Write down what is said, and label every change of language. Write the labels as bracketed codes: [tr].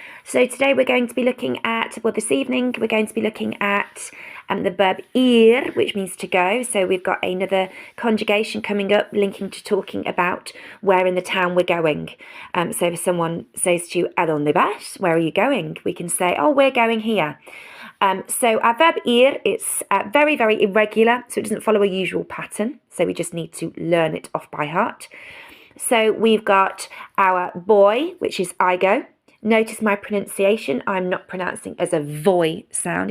[en] So today we're going to be looking at, well, this evening we're going to be looking at the verb ir, which means to go. So we've got another conjugation coming up linking to talking about where in the town we're going. So if someone says to you, [es] ¿A dónde vas? [en] Where are you going? We can say, oh, we're going here. So our verb ir, it's very, very irregular, so it doesn't follow a usual pattern. So we just need to learn it off by heart. So we've got our boy, which is I go. Notice my pronunciation. I'm not pronouncing as a voy sound.